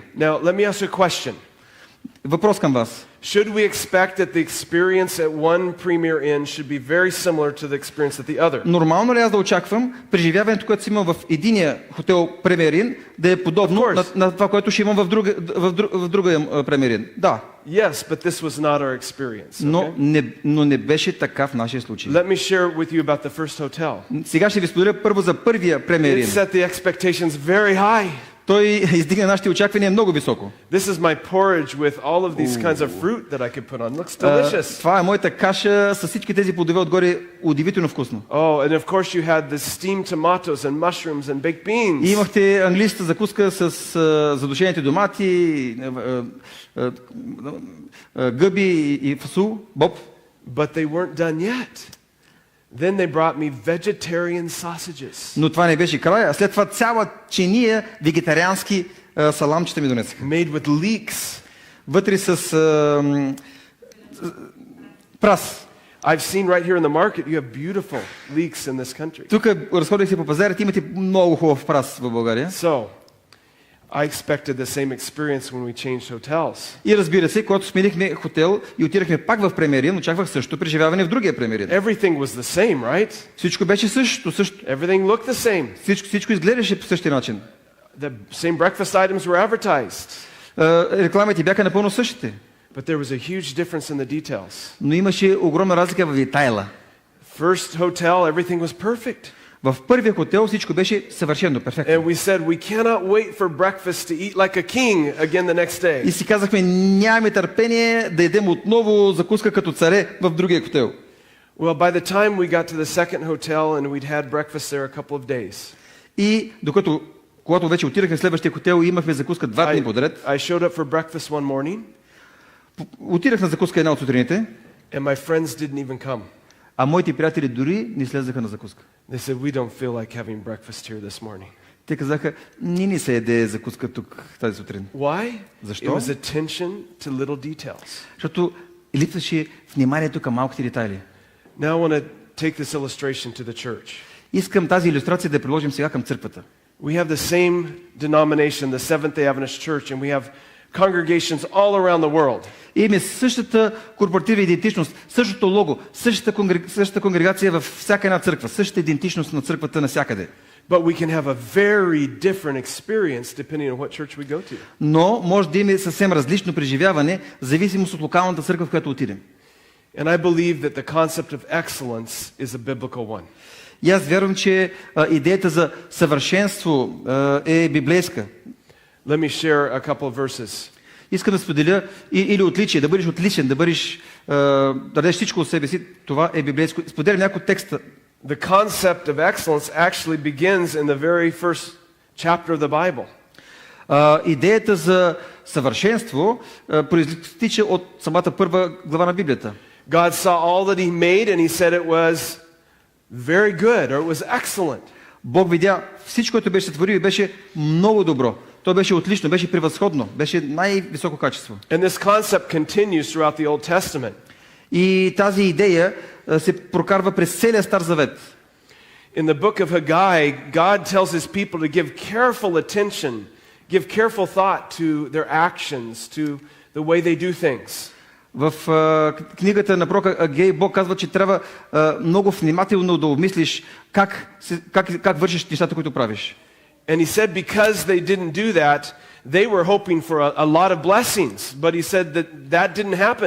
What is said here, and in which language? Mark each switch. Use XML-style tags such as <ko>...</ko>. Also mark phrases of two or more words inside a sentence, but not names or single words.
<en>Now, let me ask you a question.</en> <bg>Въпрос към вас.</bg> <en>Should we expect that the experience at one Premier Inn should be very similar to the experience at the other?</en> <bg>Нормално ли аз да очаквам преживяването, което си имам в единия хотел Premier Inn, да е подобно на това, което ще имам в другия Premier Inn? Да.</bg> <en>Yes, but this was not our experience. Okay?</en> <bg>Но не беше така в нашия случай.</bg> <en>Let me share with you about the first hotel.</en> <bg>Сега ще ви споделя първо за първия Premier</bg> <en>It Inn. set the expectations very high.</en> <bg>той издигна нашите очаквания много високо.</bg> <en>This is my porridge with all of these kinds of fruit that I could put on. Looks delicious.</en> <bg>Това е моята каша с всички тези плодове отгоре, удивително вкусно.</bg> <en>Oh, and of course you had the steamed tomatoes and mushrooms and baked beans.</en> <bg>И имахте английската закуска с задушените домати, гъби и фасул, боб.</bg> <en>But they weren't done yet. Then they brought me vegetarian sausages.</en> <bg>Но това не беше края. След това цяла чиния вегетариански саламчета ми донесаха.</bg> <en>Made with leeks.</en> <bg>Вътре с прас.</bg> <en>I've seen right here in the market you have beautiful leeks in this country.</en> <bg>Тук разходих се по пазарите, имате много хубав прас в България.</bg> <en>So, I expected the same experience when we changed hotels.</en> <bg>И разбира се, когато сменихме хотел и отидахме пак в Премиерин, очаквах също преживяване в другия Премиерин.</bg> <en>Everything was the same, right?</en> <bg>Всичко беше също.</bg> <en>Everything looked the same.</en> <bg>Всичко изглеждаше по същия начин.</bg> <en>The same breakfast items were advertised.</en> <bg>Рекламите бяха напълно същите.</bg> <en>But there was a huge difference in the details.</en> <bg>Но имаше огромна разлика в детайла.</bg> <en>First hotel, everything was perfect.</en> <bg>В първия хотел всичко беше съвършено, перфектно.</bg> <en>And we said we cannot wait for breakfast to eat like a king again the next day.</en> <bg>И си казахме, нямаме търпение да ядем отново закуска като царе в другия хотел.</bg> <en>Well, by the time we got to the second hotel and we'd had breakfast there a couple of days.</en> <bg>И когато вече отидахме в следващия хотел и имахме закуска 2 дни подред.</bg> <en>I showed up for breakfast one morning.</en> <bg>Отидах на закуска една от сутрините.</bg> <en>And my friends didn't even come.</en> <bg>А моите приятели дори не слезаха на закуска.</bg> <en>They said we don't feel like having breakfast here this morning.</en> <bg>Те казаха, ни се яде закуска тук тази сутрин.</bg> <en>Why?</en> <bg>Защо?</bg> <en>It was attention to little details.</en> <bg>Защото липсваше вниманието към малките детайли.</bg> <en>Now I want to take this illustration to the church.</en> <bg>Искам тази илюстрация да приложим сега към църквата.</bg> <en>We have the same denomination, the Seventh-day Adventist Church, and we have congregations all around the world.</en> <bg>Имаме същата корпоративна идентичност, същото лого, същата конгрегация във всяка една църква, същата идентичност на църквата навсякъде.</bg> <en>But we can have a very different experience depending on what church we go to.</en> <bg>Но може да имаме съвсем различно преживяване, в зависимост от локалната църква, в която отидем.</bg> <en>And I believe that the concept of excellence is a biblical one.</en> <bg>И аз вярвам, че идеята за съвършенство е библейска.</bg> <en>Let me share a couple of verses.</en> <bg>Искам да споделя или отличие, да бъдеш отличен, да дадеш всичко от себе си, това е библейско. Споделям някой текста.</bg> <en>The concept of excellence actually begins in the very first chapter of the Bible.</en> <bg>Идеята за съвършенство произтича от самата първа глава на Библията.</bg> <en>God saw all that he made and he said it was very good or it was excellent.</en> <bg>Бог видя всичко, което беше сътворил и беше много добро. То беше отлично, беше превъзходно, беше най-високо качество.</bg> <en>And this concept continues throughout the Old Testament.</en> <bg>И тази идея се прокарва през целия Стар Завет.</bg> <en>In the book of Haggai, God tells his people to give careful attention, give careful thought to their actions, to the way they do things.</en> <bg>В книгата на пророка Агей Бог казва, че трябва много внимателно да обмислиш как вършиш нещата, които правиш.</bg> <en>And he said because they didn't do that, they were hoping for a lot of blessings, but he said that didn't happen.</en>